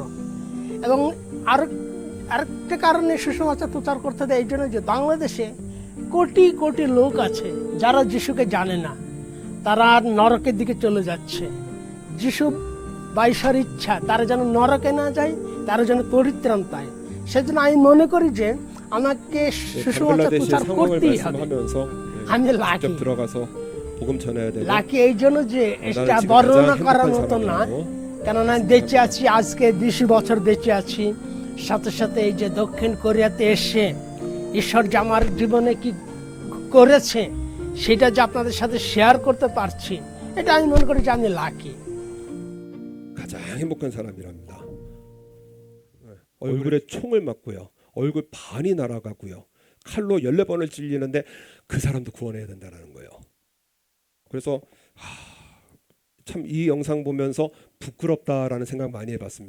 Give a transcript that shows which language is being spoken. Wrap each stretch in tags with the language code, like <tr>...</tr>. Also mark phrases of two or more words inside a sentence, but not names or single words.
<bn>এবং আরেকটা কারণে সুসমাচার প্রচার করতে দেয় এই জন্য যে বাংলাদেশে কোটি কোটি লোক আছে যারা যিশুকে জানে না, তারা আর নরকের দিকে চলে যাচ্ছে। যিশু বাইশার ইচ্ছা তারা যেন নরকে না যায়, তারা যেন পরিত্রাণ পায়। সেজন্য আমি মনে করি যে আমাকে সুসমাচার প্রচার করতেই হবে।</bn> <ko>말씀하면서</ko> <bn>আমি</bn> <ko>직접</ko> <bn>লাকি</bn> <ko>들어가서 복음 전해야 되고</ko> <bn>লাকি এই জন্য যে এটা</bn> <ko>지금</ko> <bn>বর্ণনা</bn> <ko>가장</ko> <bn>করার</bn> <ko>행복한</ko> <bn>মতো না,</bn> <ko>사람이고</ko> <bn>কেননা বেঁচে আছি আজকে 20 বছর বেঁচে আছি। সাথে সাথে এই যে দক্ষিণ কোরিয়াতে এসে ঈশ্বর যে আমার জীবনে কি করেছে সেটা যে আপনাদের সাথে শেয়ার করতে পারছি, এটা আমি মনে করি যে আমি লাকি।</bn> <ko>가장 행복한 사람이랍니다. 얼굴에 총을 맞고요. 얼굴 반이 날아가고요. 칼로 14번을 찔리는데 그 사람도 구원해야 된다는 거예요. 그래서 참 이 영상 보면서 부끄럽다라는 생각 많이 해봤습니다.</ko>